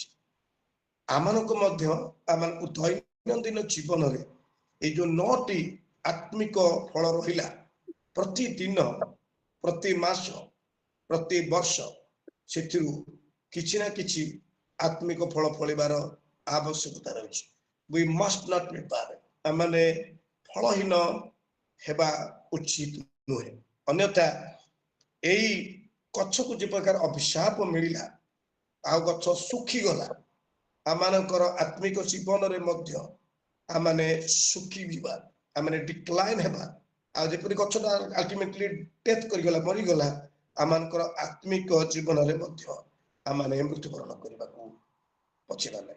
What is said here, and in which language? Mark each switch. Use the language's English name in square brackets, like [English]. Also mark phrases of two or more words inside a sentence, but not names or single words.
[Odia] ଆମମାନଙ୍କୁ ମଧ୍ୟ ଆମମାନଙ୍କୁ ଦୈନନ୍ଦିନ ଜୀବନରେ এই ଯୋଉ 9ଟି ଆତ୍ମିକ ଫଳ ରହିଲା, ପ୍ରତିଦିନ, ପ୍ରତି ମାସ, ପ୍ରତି ବର୍ଷ ସେଥିରୁ କିଛି ନା କିଛି ଆତ୍ମିକ ଫଳ ଫଳିବାର ଆବଶ୍ୟକତା ରହିଛି। [English] We must not be barren. [Odia] ଆମମାନେ ଫଳହୀନ ହେବା ଉଚିତ ନୁହେଁ। ଅନ୍ୟଥା ଏଇ ଗଛକୁ ଯେ ପ୍ରକାର ଅଭିଶାପ ମିଳିଲା, ଆଉ ଗଛ ଶୁଖିଗଲା, ଆମମାନଙ୍କର ଆତ୍ମିକ ଜୀବନରେ ମଧ୍ୟ ଆମମାନେ ଶୁଖିଯିବା, ଆମମାନେ ଡିକ୍ଲାଇନ୍ ହେବା, ଆଉ ଯେପରି ଗଛଟା [English] ultimately death [Odia] କରିଗଲା, ମରିଗଲା, ଆମମାନଙ୍କର ଆତ୍ମିକ ଜୀବନରେ ମଧ୍ୟ ଆମମାନେ ମୃତ୍ୟୁବରଣ କରିବାକୁ ପଛିବା ନାହିଁ।